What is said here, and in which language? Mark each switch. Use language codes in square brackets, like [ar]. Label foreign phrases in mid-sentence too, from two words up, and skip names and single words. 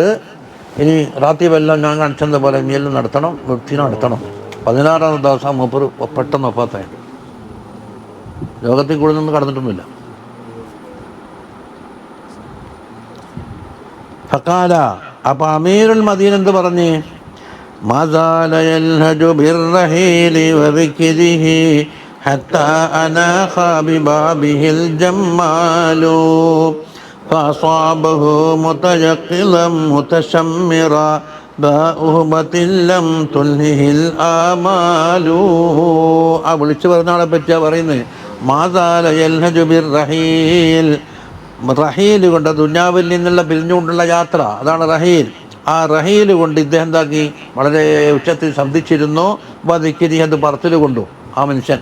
[ml] ഇനി റാത്തീബെല്ലാം ഞാൻ കാണിച്ചത് പോലെ ഇനിയെല്ലാം നടത്തണം, വൃത്തി നടത്തണം. 16-ാം ദിവസം മൂപ്പർ പെട്ടെന്ന് ഒഫാത്തായിട്ട്, ലോകത്തിൽ കൂടുതലൊന്നും കടന്നിട്ടൊന്നുമില്ല. ഫഖാല, അപ്പോൾ [ar] أمير المدينة [ml] എന്ത് പറഞ്ഞ്? [ar] ما زال يلهج بالرحيل وذكره حتى أناخ ببابه الجمال فأصابه متيقظا متشمرا بأهبة لم تلهه الآمال. [ml] ആ വിളിച്ചു പറഞ്ഞ ആളെ പറ്റിയാ പറയുന്നത്. [ar] ما زال يلهج بالرحيل, [ml] റഹീൽ കൊണ്ട് ദുനിയാവിൽ നിന്നുള്ള പിരിഞ്ഞുകൊണ്ടുള്ള യാത്ര, അതാണ് റഹീൽ. ആ റഹീൽ കൊണ്ട് ഇദ്ദേഹം എന്താക്കി, വളരെ ഉച്ചത്തിൽ ശബ്ദിച്ചിരുന്നു. ദിക്രി, അത് പറച്ചിൽ കൊണ്ടു ആ മനുഷ്യൻ.